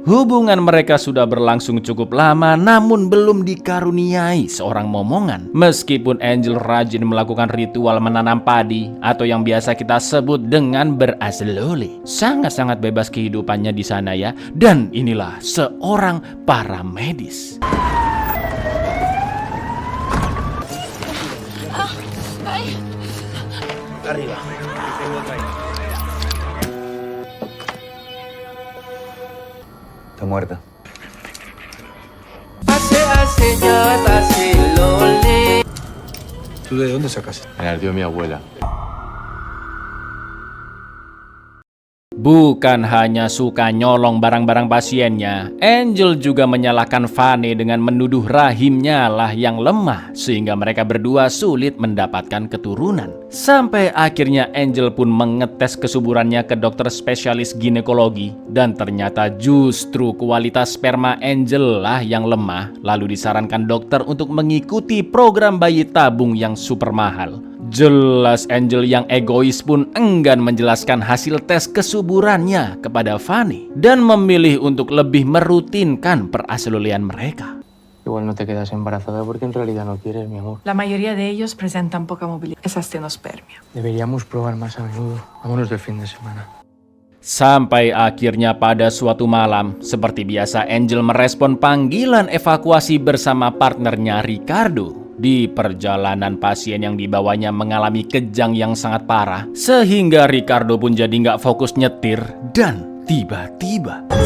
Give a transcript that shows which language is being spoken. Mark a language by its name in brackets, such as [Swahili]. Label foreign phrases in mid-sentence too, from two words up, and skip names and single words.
[Indonesian] Hubungan mereka sudah berlangsung cukup lama namun belum dikaruniai seorang momongan. Meskipun Angel rajin melakukan ritual menanam padi atau yang biasa kita sebut dengan beraslole. Sangat-sangat bebas kehidupannya di sana ya. Dan inilah seorang paramedis. [Spanish] Arriba. Está muerta. ¿Tú de dónde sacas? En el tío de mi abuela. [Indonesian] Bukan hanya suka nyolong barang-barang pasiennya, Angel juga menyalahkan Vane dengan menuduh rahimnya lah yang lemah sehingga mereka berdua sulit mendapatkan keturunan. Sampai akhirnya Angel pun mengetes kesuburannya ke dokter spesialis ginekologi dan ternyata justru kualitas sperma Angel lah yang lemah. Lalu disarankan dokter untuk mengikuti program bayi tabung yang super mahal. Jelas Angel yang egois pun enggan menjelaskan hasil tes kesuburannya kepada Vane dan memilih untuk lebih merutinkan peraslulian mereka. [Spanish] Igual no te quedas embarazada porque en realidad no quieres, mi amor. La mayoría de ellos presentan poca movilidad. Es astenospermia. Deberíamos probar más a menudo. Vámonos de fin de semana. [Indonesian] Sampai akhirnya pada suatu malam, seperti biasa Angel merespon panggilan evakuasi bersama partnernya Ricardo. Di perjalanan pasien yang dibawanya mengalami kejang yang sangat parah, sehingga Ricardo pun jadi nggak fokus nyetir dan tiba-tiba